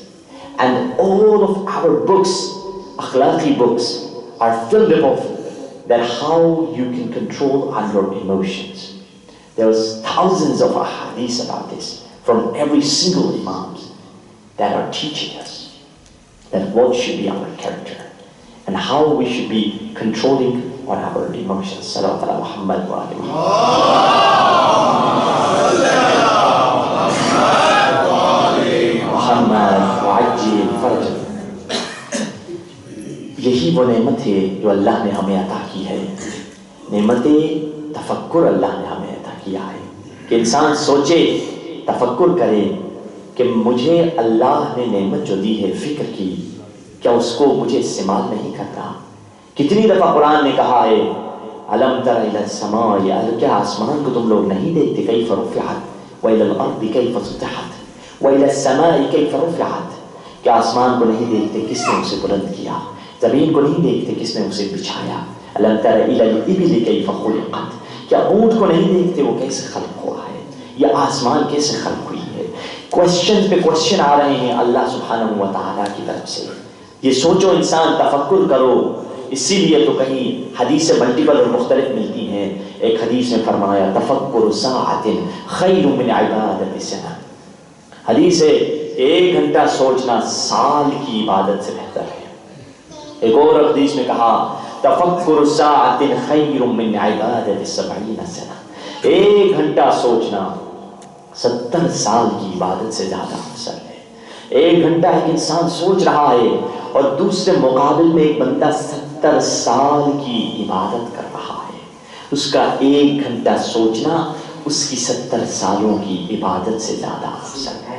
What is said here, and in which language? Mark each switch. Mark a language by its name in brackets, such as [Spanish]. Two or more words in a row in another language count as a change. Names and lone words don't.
[English] And all of our books, akhlaqi books, are filled with that how you can control your emotions. There's thousands of ahadith about this from every single imams that are teaching us that what should be our character and how we should be controlling on our emotions. [Arabic] صلوات على محمد و آل محمد و عجل فرج. [Urdu] یہی وہ نعمت ہے جو اللہ نے ہمیں عطا کی ہے. نعمت تفکر اللہ نے ہمیں عطا کیا ہے کہ انسان سوچے, تفکر کرے کہ مجھے اللہ نے نعمت جو دی ہے فکر کی, کیا اس کو مجھے استعمال نہیں کرتا. کتنی دفعہ قرآن نے کہا ہے [Arabic] الم تر الی السماء, [Urdu] کیا آسمان کو تم لوگ نہیں دیکھتے, [Arabic] کیف رفعت وإلی الارض کیف سطحت وإلی السماء کیف رفعت, [Urdu] کیا آسمان کو نہیں دیکھتے کس نے اسے بلند کیا, زمین کو نہیں دیکھتے کس نے اسے بچھایا. [Arabic] الم تر الی الابل کیف خلقت, [Urdu] کیا اونٹ کو نہیں دیکھتے وہ کیسے خلق ہوا ہے, یا آسمان کیسے خلق ہوئی ہے. کوشچن پہ کوشچن آ رہے ہیں اللہ سبحانہ و تعالیٰ کی طرف سے. یہ سوچو انسان, تفکر کرو. اسی لیے تو کہیں حدیث ملٹیپل اور مختلف ملتی ہیں. ایک حدیث میں فرمایا [Arabic] تفکر ساعت خیر من عبادت سنہ. [Urdu] حدیث ہے 1 گھنٹہ سوچنا سال کی عبادت سے بہتر ہے. ایک اور حدیث میں کہا [Arabic] تفکر ساعت خیر من عبادت 70 سنہ. [Urdu] 1 گھنٹہ سوچنا 70 سال کی عبادت سے زیادہ افضل ہے. 1 گھنٹہ ایک انسان سوچ رہا ہے اور دوسرے مقابل میں ایک بندہ 70 سال کی عبادت کر رہا ہے. اس کا 1 گھنٹہ سوچنا اس کی 70 سالوں کی عبادت سے زیادہ افضل ہے.